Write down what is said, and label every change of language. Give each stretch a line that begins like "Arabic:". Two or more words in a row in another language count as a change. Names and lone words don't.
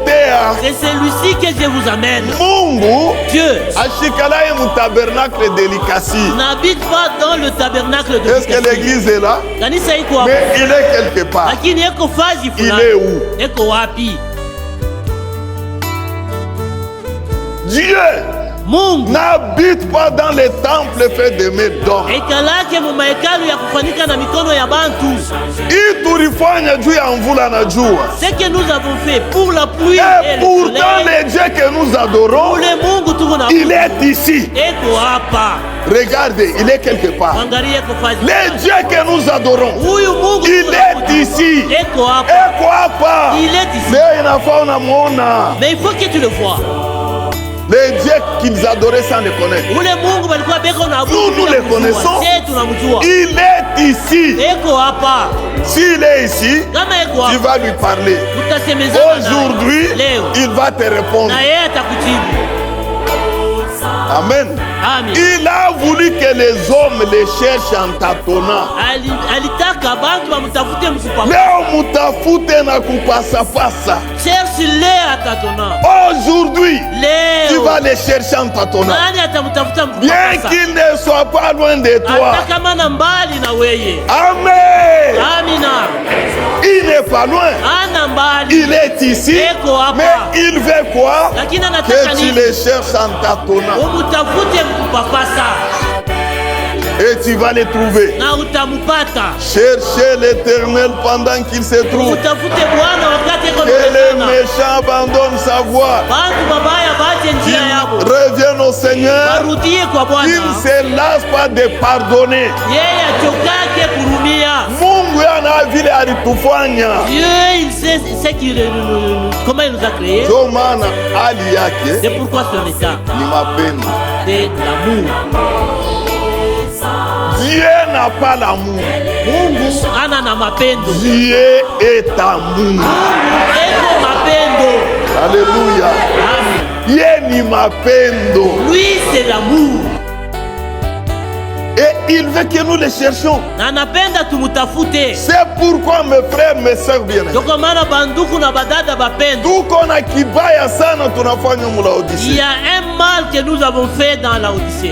French: C'est celui-ci que je vous amène. Dieu n'habite pas dans le tabernacle de Est-ce que l'église est là? Mais il est quelque part. Il est où? Dieu Mungu n'habite pas dans les temples faits de mains d'hommes.
Swahili: Ekalake mu mahekalu ya kufanyika na mikono ya bantu. Hii tulifanya juu ya mvula na jua.
French: Ce que nous avons fait pour la pluie et pourtant le Dieu que nous adorons, il est ici.
Swahili: Eko hapa.
French: Regardez, il est quelque part. Le Dieu que nous adorons, il est ici.
Swahili: Eko hapa.
French: Il est ici. Mais il faut que tu le vois. Les dieux qu'ils adoraient sans le connaître. Nous les connaissons. Il est ici. S'il est ici, tu vas lui parler. Aujourd'hui, il va te répondre. Amen. Amen. Il a voulu que les hommes les cherchent en tâtonnant.
Swahili: Leo mutafute na kupasapasa.
French: Cherche-les en tâtonnant. Aujourd'hui, tu vas les chercher en tâtonnant. Bien qu'il ne soit pas loin de toi. Amen.
Swahili: Amina.
French: Il n'est pas loin. Il est ici. Mais il veut quoi? Que tu les cherches en tâtonnant. Et tu vas les trouver. Cherchez l'Éternel pendant qu'il se trouve. Que les méchants abandonnent sa voie. Qu'ils reviennent au Seigneur. Qu'ils ne se lassent pas de pardonner.
Swahili: Mungu ana vile alitufanya.
French: Dieu, il sait comment il nous a créés. C'est pourquoi son état, c'est l'amour. Dieu n'a pas l'amour.
Swahili: Mungu ana na mapendo.
French: Dieu est amour.
Swahili: Eko mapendo.
French: Alléluia. Amen.
Swahili: Dieu ni mapendo.
French: Lui c'est l'amour. Et il veut que nous les cherchions. C'est pourquoi mes frères, mes sœurs bien-aimés, il y a un mal que nous avons fait dans la Odyssée.